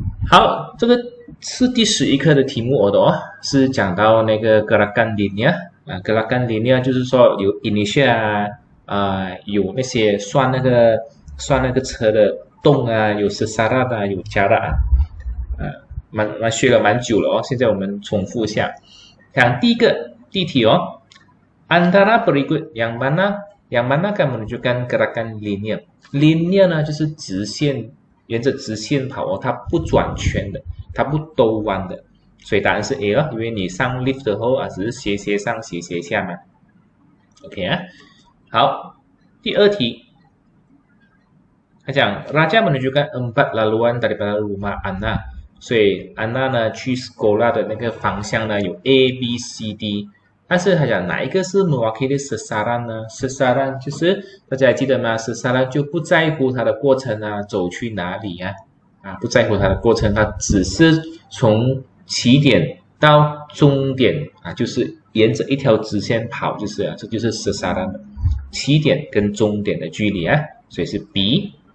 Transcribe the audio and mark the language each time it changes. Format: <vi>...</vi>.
<zh>好，这个是第11课的题目的哦，是讲到那个gerakan linear，gerakan linear 就是说有 inertia 有那些算那个车的动啊，有 sasaran 有 jarak 学了蛮久了哦，现在我们重复一下。看第一题哦</zh> <ms>，antara berikut yang mana akan menunjukkan gerakan linear</ms> <zh>呢就是直线。沿着直线跑哦，它不转圈的，它不兜弯的，所以答案是 A 了，因为你上 lift 的后只是斜上斜下嘛。 OK 啊，好，第二题，他讲</zh> <ms>Raja menunjukkan 4 laluan daripada rumah Anna，</ms> <zh>所以 Anna 呢去 sekolah 的那个方向呢有 A、B、C、D。但是他讲哪一个是</zh> <ms>mewakili sasaran</ms> <zh>呢 ？sasaran 就是大家还记得吗 ？sasaran 就不在乎它的过程走去哪里不在乎它的过程，它只是从起点到终点就是沿着一条直线跑，就是这就是 sasaran 的起点跟终点的距离所以是 B。</zh>